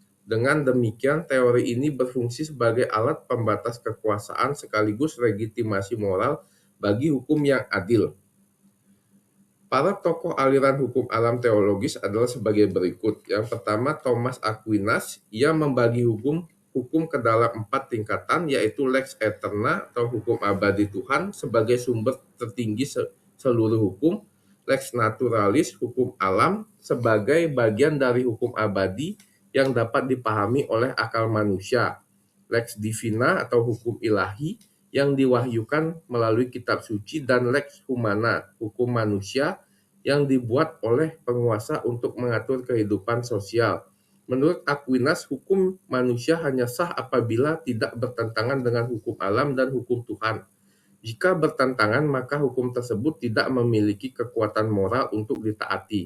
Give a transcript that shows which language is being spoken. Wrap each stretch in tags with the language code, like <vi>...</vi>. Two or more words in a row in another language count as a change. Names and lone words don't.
<id>Dengan demikian, teori ini berfungsi sebagai alat pembatas kekuasaan sekaligus legitimasi moral bagi hukum yang adil. Para tokoh aliran hukum alam teologis adalah sebagai berikut. Yang pertama, Thomas Aquinas. Ia membagi hukum ke dalam 4 tingkatan, yaitu</id> <la>lex eterna</la> <id>atau hukum abadi Tuhan sebagai sumber tertinggi seluruh hukum,</id> <la>lex naturalis,</la> <id>hukum alam sebagai bagian dari hukum abadi yang dapat dipahami oleh akal manusia,</id> <la>lex divina</la> <id>atau hukum ilahi yang diwahyukan melalui kitab suci, dan</id> <la>lex humana,</la> <id>hukum manusia yang dibuat oleh penguasa untuk mengatur kehidupan sosial. Menurut Aquinas, hukum manusia hanya sah apabila tidak bertentangan dengan hukum alam dan hukum Tuhan. Jika bertentangan, maka hukum tersebut tidak memiliki kekuatan moral untuk ditaati.</id>